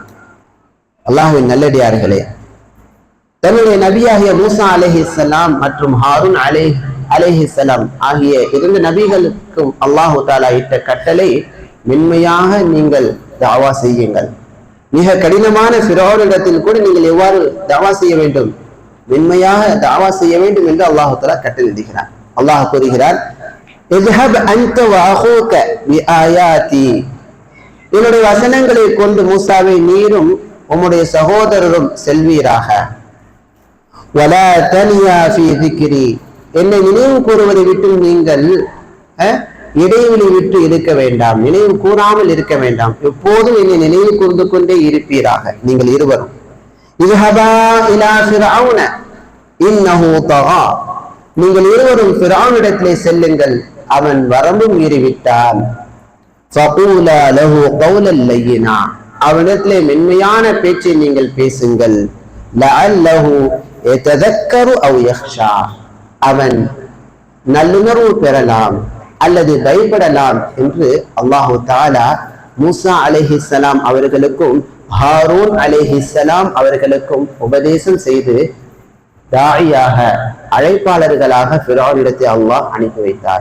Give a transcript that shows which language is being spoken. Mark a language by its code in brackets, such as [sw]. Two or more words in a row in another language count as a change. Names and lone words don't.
[ta] அல்லாஹ்வின் நல்லடியார்களே, தன்னுடைய நபியாகிய மூசா அலைஹிஸ்ஸலாம் மற்றும் ஹாரூன் அலைஹிஸ்ஸலாம் ஆகிய 2 நபிகளுக்கும் அல்லாஹ் தஆலா இட்ட கட்டளை, மென்மையாக நீங்கள் தஅவா செய்யுங்கள். மிக கடினமான ஃபிரௌனிடத்தில் கூட நீங்கள் எவ்வாறு தஅவா செய்ய வேண்டும்? மென்மையாக தஅவா செய்ய வேண்டும் என்று அல்லாஹ் தஆலா கட்டளையிடுகிறார். அல்லாஹ் கூறுகிறார், [ar] இذهب انت واخوك بآياتي, [ta] என்னுடைய வசனங்களை கொண்டு மூசாவை நீரும் உம்முடைய சகோதரரும் செல்வீராக. [ar] ولا تنيا في ذكري, [ta] என்னை நினைவு கூறுவதை விட்டு நீங்கள் இடைவெளி விட்டு இருக்க வேண்டாம், நினைவு கூறாமல் இருக்க வேண்டாம், எப்போதும் என்னை நினைவு கூர்ந்து கொண்டே இருப்பீராக நீங்கள் இருவரும். [ar] இذهبا الى فرعون انه طغى, [ta] நீங்கள் இருவரும் ஃபிரௌனிடத்திலே செல்லுங்கள், அவன் வரம்பு மீறிவிட்டான். [ar] فقولا له قولا لينا, [ta] அவனிடத்திலே மென்மையான பேச்சை நீங்கள் பேசுங்கள். [ar] لعله يتذكر أو يخشى, [ta] அவன் நல்லுணர்வு பெறலாம் அல்லது பயப்படலாம் என்று அல்லாஹு தஆலா மூசா அலைஹிஸ்ஸலாம் அவர்களுக்கும் ஹாரூன் அலைஹிஸ்ஸலாம் அவர்களுக்கும் உபதேசம் செய்து தாயியாக அழைப்பாளர்களாக ஃபிரௌனிடத்தை அல்லாஹ் அனுப்பி வைத்தார்.